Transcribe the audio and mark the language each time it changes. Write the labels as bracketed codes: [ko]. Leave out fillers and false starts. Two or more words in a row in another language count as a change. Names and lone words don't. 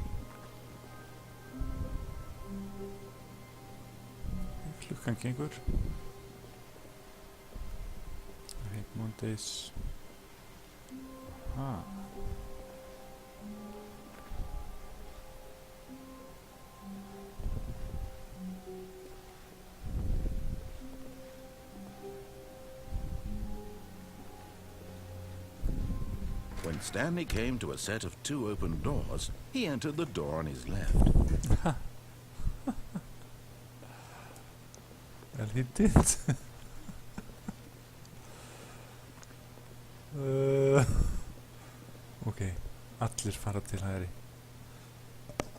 [is] Klukkan gengur. [en] I hate Mondays. Aha. When Stanley came to a set of 2 open doors, he entered the door on his left. Well, he did. [is] Ok, allir fara til hægri.